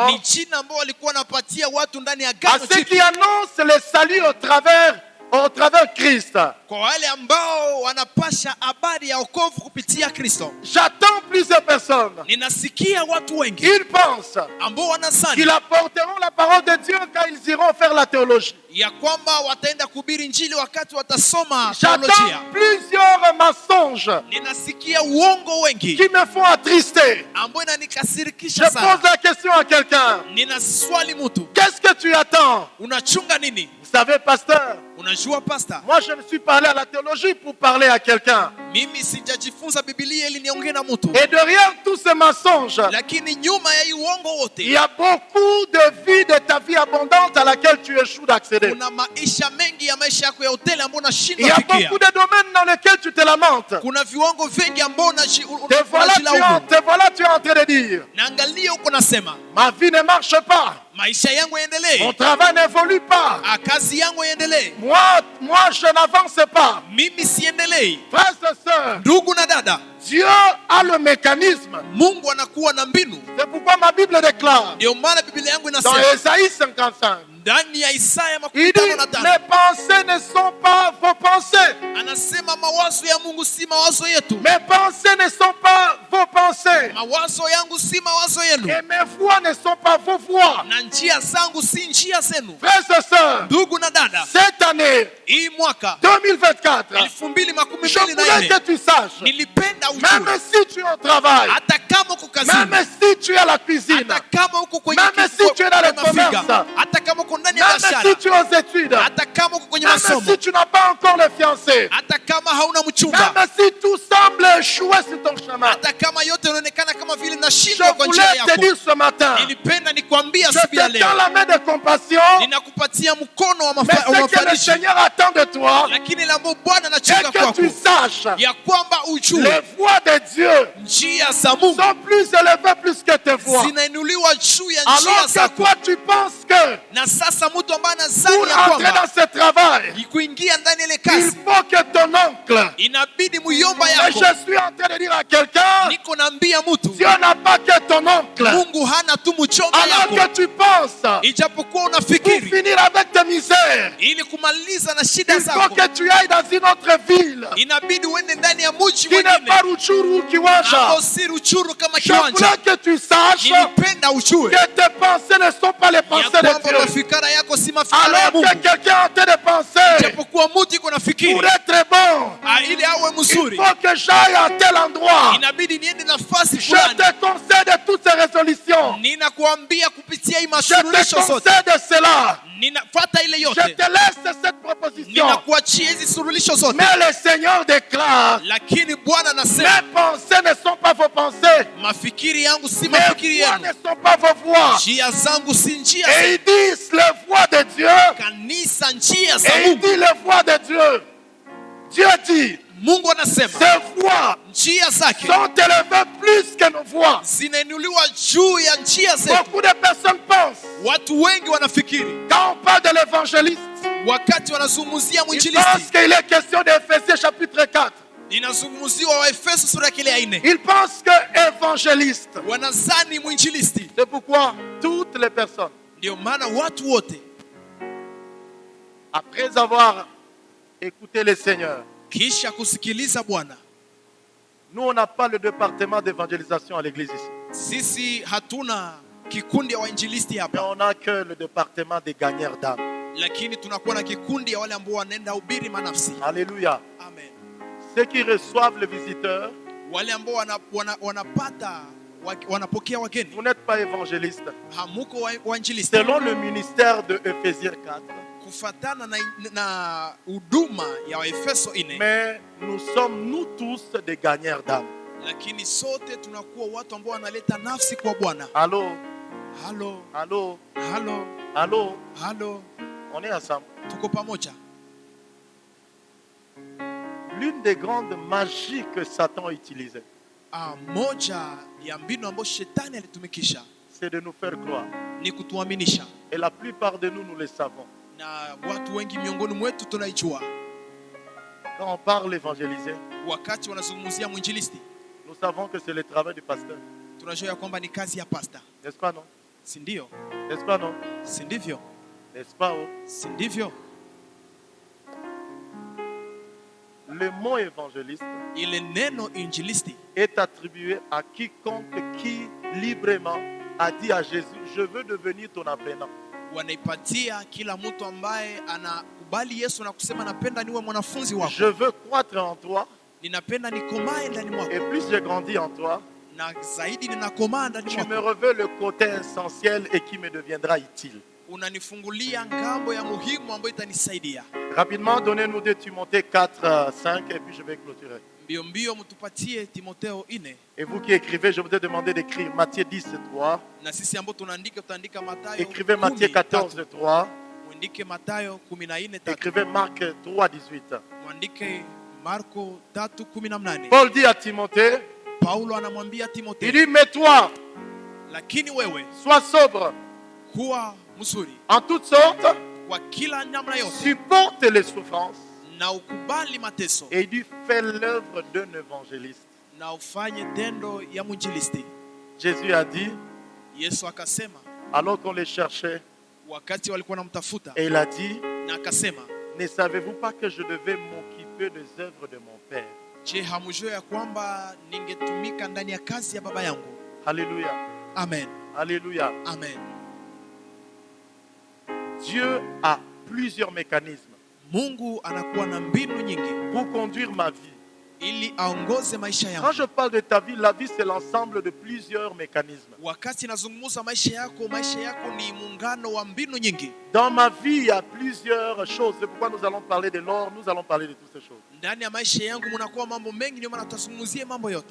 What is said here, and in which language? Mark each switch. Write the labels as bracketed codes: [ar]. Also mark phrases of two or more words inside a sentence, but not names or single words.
[sw] ni jina ambao walikuwa wanapatia watu ndani ya [fr] à [sw] Agano [fr] ceux qui [sw] Jipya, [fr] annoncent le salut au travers Christ. [sw] kwa wale ambao wanapasha habari ya wokovu kupitia Kristo. [fr] J'attends plusieurs personnes. [sw] Ninasikia watu wengi [fr] Ils pensent [sw] ambao wanasani [fr] qu'ils apporteront la parole de Dieu quand ils iront faire la théologie. [sw] ya kwamba wataenda kuhubiri injili wakati watasoma [fr] J'attends [sw] teolojia. [fr] plusieurs mensonges [sw] Ninasikia uongo wengi [fr] qui me font attrister. [sw] ambao [fr] Je [sw] inanikasirikisha [fr] pose [sw] sana. [fr] la question à quelqu'un. [sw] Nina swali mtu, [fr] Qu'est-ce que tu attends? [sw] unachunga nini? [fr] Vous savez, pasteur, [sw] Unajua pasta, [fr] moi je me suis parlé à la théologie pour parler à quelqu'un. [sw] mimi sijajifunza Biblia ili niongee na mtu, [fr] Et derrière tous ces mensonges, [sw] lakini nyuma ya hii uongo [fr] il [sw] wote [fr] y a beaucoup de vie de ta vie abondante à laquelle tu échoues d'accéder. [sw] kuna maisha mengi ya maisha yako ya hoteli ambao [fr] Il y [sw] unashindwa [fr] a [sw] fikia. [fr] beaucoup de domaines dans lesquels tu te lamentes. [sw] Kuna viwango vingi ambao [fr] Te voilà, tu es en train de dire, [sw] naangalia huko nasema [fr] ma vie ne marche pas, [sw] maisha yangu [fr] mon [sw] yaendelee, [fr] travail n'évolue pas, [sw] kazi yangu yaendelee, [fr] moi je n'avance pas. [sw] mimi siendelei. [fr] Frères et sœurs, [sw] Ndugu na dada, [fr] Dieu a le mécanisme. [sw] Mungu anakuwa na mbinu. [fr] C'est pourquoi ma Bible déclare [sw] Ndio maana Biblia yangu [fr] dans [sw] inasema [fr] Ésaïe 55, [sw] ndani ya Isaya [fr] Il dit, [sw] 55. [fr] mes pensées ne sont pas vos pensées. [sw] Anasema mawazo ya Mungu si mawazo yetu. [fr] Mes pensées ne sont pas vos pensées. [sw] Mawazo yangu si mawazo yenu. [fr] Et mes voix ne sont pas vos voix. [sw] Na njia zangu si njia zenu. [fr] Frères et sœurs, [sw] Ndugu na dada, [fr] cette année [sw] hii mwaka [fr] 2024, [sw] 2024 [fr] je voulais que tu saches, [sw] nilipenda [fr] même [sw] ujue, [fr] si tu es au travail, [sw] hata kama uko kazini, [fr] même si tu es à la cuisine, [sw] hata kama uko kwenye [fr] même si tu es dans le [sw] mafiga, [fr] commerce, [sw] hata kama uko ndani ya [fr] même [sw] biashara, [fr] si tu es aux études, [sw] hata kama uko kwenye [fr] même [sw] masomo, [fr] si tu n'as pas encore le fiancé, [sw] hata kama hauna mchumba, [fr] même si tout semble échouer sur ton chemin, [sw] hata kama yote yanaonekana kama vile [fr] je [sw] nashindwa kwa njia [fr] voulais te [sw] yako, [fr] dire ce matin, [sw] nilipenda nikwambie [fr] je [sw] asubuhi ya [fr] te tends [sw] leo, [fr] la main de compassion, [sw] ninakupatia mkono wa [fr] mais ce que le [sw] mafariji, [fr] Seigneur attend de toi, [sw] lakini lambo Bwana [fr] et [sw] anachunga [fr] que [sw] kwako [fr] tu saches, [sw] ya kwamba ujue [fr] les voix de Dieu [sw] njia za Mungu [fr] sont plus élevées plus que tes voix. [sw] zinainuliwa juu ya njia [fr] Alors que [sw] zako. [fr] toi tu penses que [sw] Na sasa mtu ambaye anazani [fr] pour [sw] ya [fr] entrer [sw] kwamba [fr] dans ce travail, [sw] ni kuingia ndani ya ile [fr] il [sw] kazi, [fr] faut que ton oncle, [sw] inabidi muyomba [fr] et [sw] yako. [fr] je suis en train de dire à quelqu'un, [sw] Niko naambia mtu [fr] Dieu n'a pas que ton oncle. [sw] Mungu hana tu mchomba [fr] Alors [sw] yako, [fr] que tu penses, [sw] ijapokuwa [fr] pour [sw] unafikiri [fr] finir avec tes misères, [sw] ili kumaliza na shida [fr] il faut [sw] zako, [fr] que tu ailles dans une autre ville [sw] inabidi uende ndani ya mji [fr] qui n'est pas [sw] mwingine [fr] Rutshuru ou Kiwanja. [sw] ambao si Ruchuru kama [fr] Je voulais [sw] kiwanja. [fr] que tu saches [sw] Nilipenda ujue [fr] que tes pensées ne sont pas les [sw] ya [fr] pensées de [sw] kwamba [fr] Dieu. [sw] mafikara yako si mafikara ya [fr] Alors que [sw] Mungu, [fr] quelqu'un est en train de penser, [sw] ijapokuwa mtu iko nafikiri [fr] pour être bon, [sw] ili awe [fr] il [sw] mzuri, [fr] faut que j'aille à tel endroit. [sw] inabidi niende nafasi [fr] Je [sw] fulani. [fr] te conseille de toutes ces résolutions. [sw] Ninakuambia kupitia hii [fr] Je te [sw] masuluhisho zote, [fr] conseille de cela. [sw] ninafuata ile [fr] Je [sw] yote, [fr] te laisse cette proposition. [sw] ninakuachia hizi suluhisho zote, [fr] Mais le Seigneur déclare, [sw] lakini Bwana anasema [fr] mes pensées ne sont pas vos pensées. [sw] mafikiri yangu si [fr] Mes [sw] mafikiri [fr] voix [sw] yenu, [fr] ne sont pas vos voix. [sw] njia zangu si njia [fr] Et [sw] zenu. [fr] ils disent les voix de Dieu. [sw] Kanisa njia za [fr] Et il [sw] Mungu. [fr] dit les voix de Dieu. Dieu dit, [sw] Mungu anasema [fr] ces voix [sw] njia zake [fr] sont élevées plus que nos voix. [sw] zinainuliwa juu ya njia zetu. [fr] Beaucoup de personnes pensent, [sw] Watu wengi wanafikiri [fr] quand on parle de l'évangéliste, [sw] wakati wanazungumzia [fr] ils [sw] mwinjilisti, [fr] pensent qu'il est question d'Éphésiens chapitre 4. [sw] inazungumziwa Waefeso sura ya kile ya 4. [fr] Ils pensent que évangéliste. [sw] Wanazani mwinjilisti. [fr] C'est pourquoi toutes les personnes, [sw] Ndio maana watu wote [fr] après avoir écouté le Seigneur, [sw] kisha kusikiliza Bwana, [fr] nous on n'a pas le département d'évangélisation à l'église ici. [sw] sisi hatuna kikundi ya wainjilisti [fr] Mais [sw] hapa, [fr] on n'a que le département des gagneurs d'âme. [sw] lakini tunakuwa na kikundi ya wale ambao wanaenda hubiri manafsi. [fr] Alléluia. [sw] Amen. [fr] Ceux qui reçoivent les visiteurs, [sw] Wale ambao wanapata wanapokea wageni, [fr] vous n'êtes pas évangéliste. [sw] hamuko wainjilisti. [fr] Selon le ministère de Éphésiens 4, [sw] Kufatana na huduma ya Waefeso 4, [fr] mais nous sommes nous tous des gagneurs d'âme. [sw] lakini sote tunakuwa watu ambao wanaleta nafsi kwa Bwana. [fr] Allô, [sw] Halo, [fr] allô, [sw] halo, [fr] allô, [sw] halo, [fr] on est ensemble. [sw] tuko pamoja. [fr] L'une des grandes magies que Satan utilisait, [sw] Moja ya mbinu ambayo shetani alitumikisha [fr] c'est de nous faire croire. [sw] ni kutuaminisha, [fr] Et la plupart de nous, nous le savons. [sw] na watu wengi miongoni mwetu tunaijua. [fr] Quand on parle évangéliser, [sw] Wakati wanazungumzia mwinjilisti, [fr] nous savons que c'est le travail du pasteur. [sw] tunajua ya kwamba ni kazi ya pasta, [fr] N'est-ce pas, non? [sw] si ndio? [fr] N'est-ce pas, non? [sw] Si ndivyo? [fr] N'est-ce pas, oh? [sw] Si ndivyo? [fr] Le mot évangéliste [sw] Ile neno injilisti [fr] est attribué à quiconque qui librement a dit à Jésus, je veux devenir ton apprenant. [sw] wanaipatia kila mtu ambaye anakubali Yesu na kusema napenda niwe mwanafunzi wako, [fr] Je veux croître en toi, [sw] ninapenda nikomae ndani mwako, [fr] et plus je grandis en toi, [sw] na zaidi ninakomaa ndani [fr] tu me [sw] mwako, [fr] revêts le côté essentiel et qui me deviendra utile. [sw] unanifungulia ngambo ya muhimu ambayo itanisaidia. [fr] Rapidement, donnez-nous 2 Timothée 4, 5, et puis je vais clôturer. [sw] Mbio mbio mtupatie Timotheo 4, [fr] Et vous qui écrivez, je vous ai demandé d'écrire Matthieu 10, 3. [sw] na sisi ambao tunaandika tutaandika Mathayo [fr] Écrivez Matthieu 14, 3. [sw] mwandike Mathayo 14:3, [fr] Écrivez Marc 3, 18. [sw] mwandike Marko 3:18. [fr] Paul dit à Timothée, [sw] Paulo anamwambia [fr] il [sw] Timotheo, [fr] dit, mais toi, [sw] lakini wewe [fr] sois sobre [sw] kuwa mzuri [fr] en toutes sortes, [sw] kwa kila namna yote [fr] supporte les souffrances. [sw] na ukubali mateso [fr] Et il dit, fais l'œuvre d'un évangéliste. [sw] na ufanye tendo ya mwinjilisti. [fr] Jésus a dit, [sw] Yesu akasema, [fr] alors qu'on les cherchait, [sw] wakati walikuwa namtafuta, [fr] Et il a dit, [sw] na akasema, [fr] ne savez-vous pas que je devais m'occuper des œuvres de mon Père? [sw] je, hamjui ya kwamba ningetumika ndani ya kazi ya baba yangu? [fr] Alléluia. [sw] Amen. [fr] Alléluia. [sw] Amen. [fr] Dieu a plusieurs mécanismes [sw] Mungu anakuwa na mbinu nyingi [fr] pour conduire ma vie. [sw] ili aongoze maisha [fr] Quand [sw] yangu. [fr] je parle de ta vie, la vie c'est l'ensemble de plusieurs mécanismes. [sw] Wakati nazungumza maisha yako ni muungano wa mbinu nyingi. [fr] Dans ma vie, il y a plusieurs choses. C'est pourquoi nous allons parler de l'or, nous allons parler de toutes ces choses. [sw] Ndani ya maisha yangu mnakuwa mambo mengi, ndio maana tutazungumzia mambo yote.